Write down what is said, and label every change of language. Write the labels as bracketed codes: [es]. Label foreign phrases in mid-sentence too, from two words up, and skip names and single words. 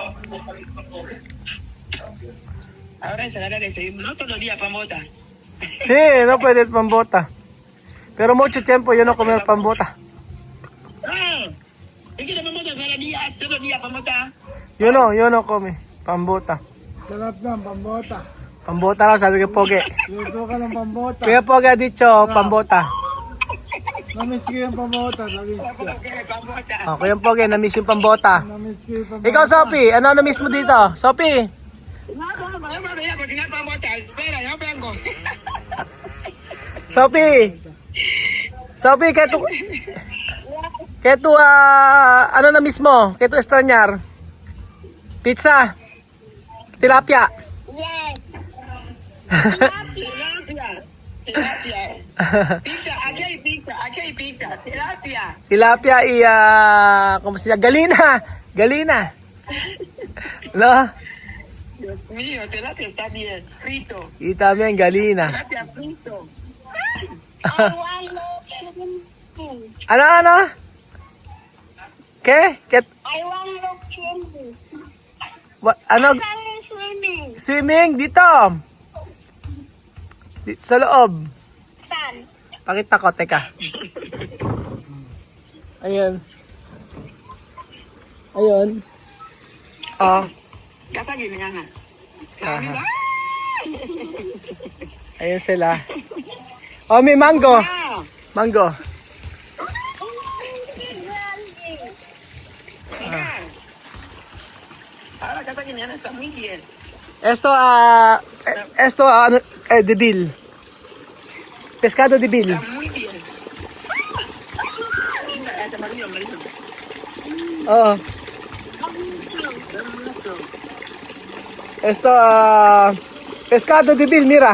[es] Ahora ensalada de desayuno. No todos los días pamota. Sí, no puedes pambota. Pero mucho tiempo yo no comer pambota. Es que la pamota todos los días pamota. Yo no come pambota. [tl] Sarap ng pambota. Pambota raw, sabi ko Pogi. Luto ka ng pambota. [es] Kuya Pogi ha dicho, pambota. [tl] Namiss ko yung pambota. Pamota. Kuya Pogi, na-miss yung pambota. Namiss ko yung pambota. Ikaw, Sophie, ano na-miss mo dito? Sophie? [es] No, voy a cocinar pamota. Espera, yo vengo. Sophie, [tl] kaya tu, ano na mismo? [es] Kaya tu extrañar? Pizza? Tilapia? [en] Yes. [es] Tilapia. Pizza, aquí hay pizza. Tilapia. Tilapia y, ¿cómo se llama? Galina. No? Dios mío, tilapia está bien. Frito. Y también galina. Tilapia frito. [en] I want to swimming. [tl] Ano? ¿Qué? [en] I want to swimming. [tl] Ano? Asan ni swimming? Swimming dito. Sa loob. Saan? Pakita ko, teka. Ayun. Oh. Kapag ginagawa. Ayun sila. Oh, may mango. Mango. [es] Ahora [tl] kapag ginagawa [es] está muy bien. Esto, debil. Pescado debil. Está muy bien. Está amarillo. [tl] Oo. [es] Esto, pescado debil, mira.